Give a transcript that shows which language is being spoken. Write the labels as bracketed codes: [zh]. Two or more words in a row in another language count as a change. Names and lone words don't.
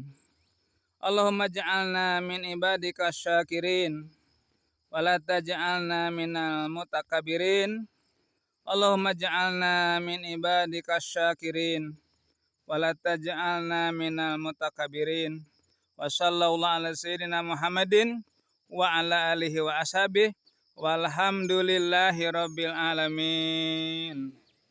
[ar] اللهم اجعلنا من عبادك الشاكرين ولا تجعلنا من المتكبرين. اللهم اجعلنا من عبادك الشاكرين ولا تجعلنا من المتكبرين. وصلى الله على سيدنا محمد وعلى آله وأصحابه والحمد لله رب العالمين.